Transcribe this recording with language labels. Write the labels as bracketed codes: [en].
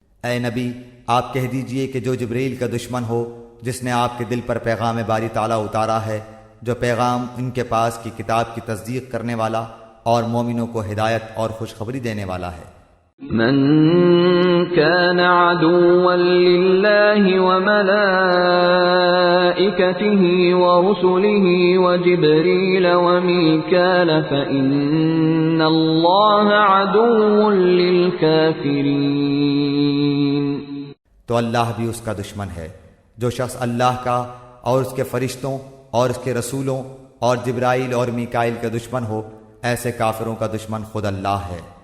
[ur] اے نبی آپ کہہ دیجئے کہ جو جبریل کا دشمن ہو، جس نے آپ کے دل پر پیغام باری تعالیٰ اتارا ہے، جو پیغام ان کے پاس کی کتاب کی تصدیق کرنے والا اور مومنوں کو ہدایت اور خوشخبری دینے والا ہے۔ [ar] من كان عدوا لله وملائكته ورسله وجبريل وميكال فإن الله عدو للكافرين۔ [ur] تو اللہ بھی اس کا دشمن ہے۔ جو شخص اللہ کا اور اس کے فرشتوں اور اس کے رسولوں اور جبرائیل اور میکائیل کا دشمن ہو، ایسے کافروں کا دشمن خود اللہ ہے۔